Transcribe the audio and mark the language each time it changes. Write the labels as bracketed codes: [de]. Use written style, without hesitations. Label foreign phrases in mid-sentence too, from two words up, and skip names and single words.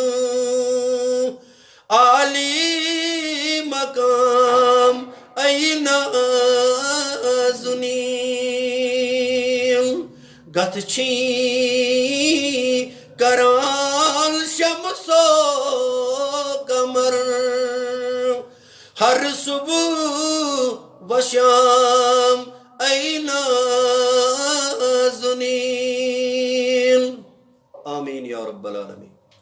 [ks] عالی مقام اے نازنیٖن گتھ چھی کران شمسو قمر ہر صبح و شام اے نازنین آمین [ar] یا رب العالمین.